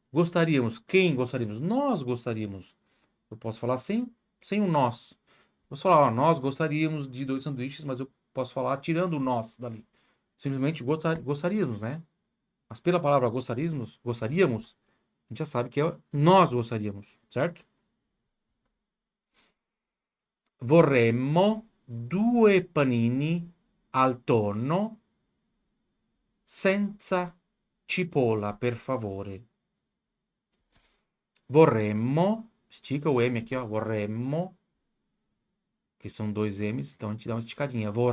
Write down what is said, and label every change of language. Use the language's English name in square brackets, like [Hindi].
[Portuguese] Gostaríamos. Quem gostaríamos? Nós gostaríamos. Eu posso falar sem o nós. Posso falar, ó, nós gostaríamos de 2 sanduíches, mas eu posso falar tirando o nós dali. Simplesmente gostaríamos, né? Mas pela palavra gostaríamos, a gente já sabe que é nós gostaríamos, certo? [Italian] Vorremmo due panini al tonno senza cipolla, per favore. [Portuguese] Vorremmo, estica o M aqui, ó, vorremmo, que são 2 M's, então a gente dá uma esticadinha.